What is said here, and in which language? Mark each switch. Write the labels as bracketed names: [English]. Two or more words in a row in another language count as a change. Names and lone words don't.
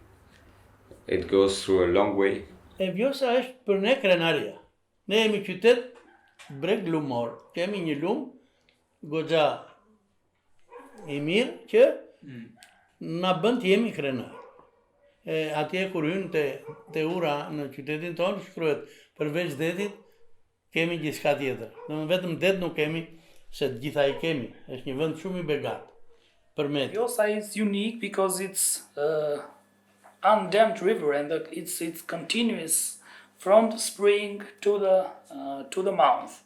[English] It goes through a long way. [Albanian] E Vjosa është për ne krenaria. Ne jemi qytet breg lumor. Kemi një lum goxha i mirë që na bën të jemi krenar. Atje kur hyn te ura në qytetin tonë shkruhet përveç detit kemi gjithçka tjetër. Domethënë vetëm det nuk kemi, se të gjitha i kemi. Është një vend shumë i begat. Për me. [English] Vjosa is unique because it's undammed river and it's continuous from the spring to the mouth.